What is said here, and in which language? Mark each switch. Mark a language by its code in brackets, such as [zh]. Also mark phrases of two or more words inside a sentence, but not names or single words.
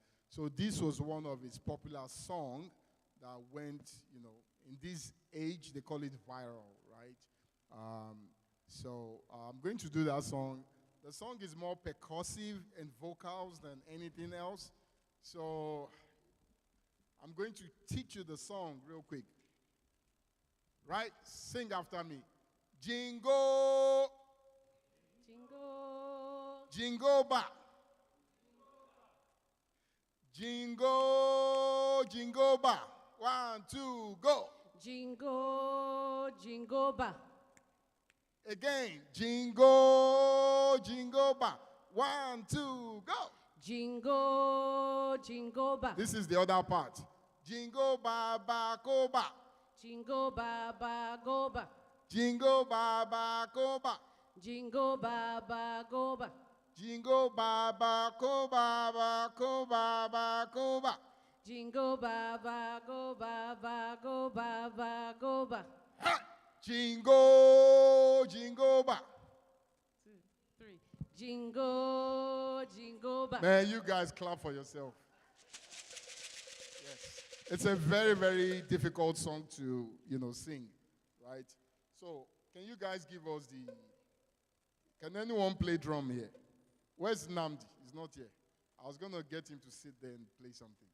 [en] So this was one of his popular songs that went, in this age, they call it viral, right? So I'm going to do that song. The song is more percussive and vocals than anything else. So I'm going to teach you the song real quick. Right? Sing after me. Jingo. Jingo. Jingo ba. Jingo. Jingo ba. 1, 2, go. Jingo. Jingo ba. Again. Jingo. Jingo ba. 1, 2, go. Jingo. Jingo ba. This is the other part. Jingo ba ba ko ba. Jingo ba ba go ba. Jingo ba ba ko ba. Jingo ba ba go ba. Jingo ba ba ko ba ba ko ba ba ko ba. Jingo ba ba go ba ba go ba ba go ba. Ha! Jingo, jingo ba. 2, 3. Jingo, jingo ba. Man, you guys clap for yourself. Yes. It's a very, very difficult song to, sing, right? So, can you guys give us can anyone play drum here? Where's Namdi? He's not here. I was going to get him to sit there and play something.